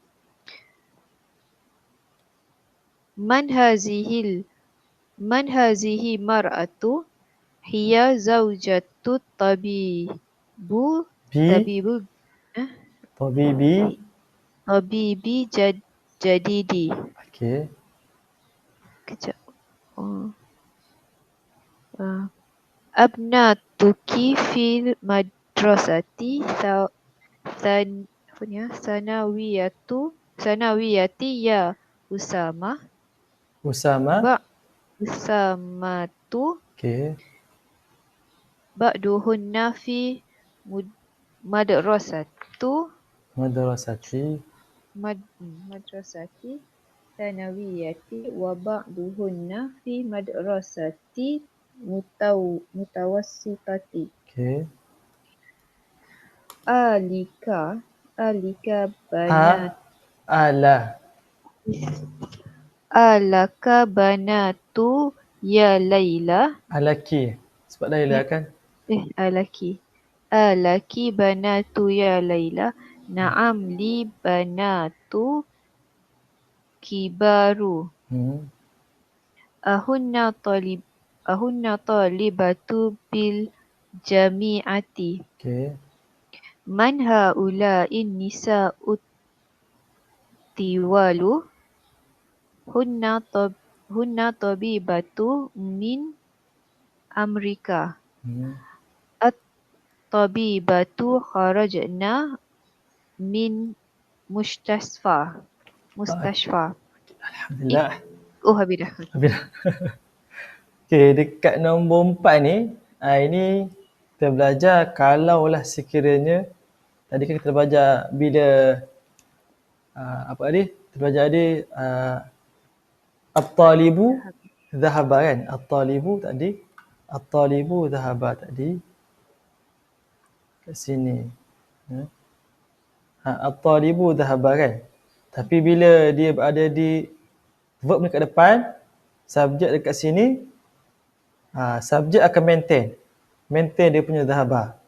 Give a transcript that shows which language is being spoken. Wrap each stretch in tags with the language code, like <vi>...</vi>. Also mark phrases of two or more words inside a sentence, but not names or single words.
<ar>من هذه مرأة. هي زوجة طبيب جديد.</ar> <ms>Okey. Kejap.</ms> <ar>بناتك في مدرسة ثانوية يا أسامة Usama. Usamatu</ar> <ms>Okey.</ms> <ar>بعضهن في مدرسة Madrasati. مدرسة ثانوية وبعضهن في مدرسة متوسطة.</ar> <ms>Okey.</ms> <ar>Alika Ha. Ala. ألك بنات يا ليلى.</ar> <ms>Alaki. Sebab Laila kan.</ms> <ar>ألك بنات يا ليلى. نعم لي بنات كبار. أهن طالبات بالجامعة.</ar> <ms>Okey.</ms> <ar>من هؤلاء النساء الطوال. هن طبيبات من أمريكا. الطبيبات خرجن من مستشفى. Alhamdulillah. Habidah.</ar> <ms>Okey, dekat nombor 4 ni, ini kita belajar kalaulah sekiranya tadi kan kita belajar bila apa tadi? Kita belajar tadi</ms> <ar>الطالب ذهب</ar> <ms>kan?</ms> <ar>الطالب ذهب</ar> <ms>tadi kat sini.</ms> <ar>الطالب ذهب kan?</ar> <ms>Tapi bila dia berada di verb dekat depan, subjek dekat sini, subjek akan maintain dia punya dhahaba.</ms>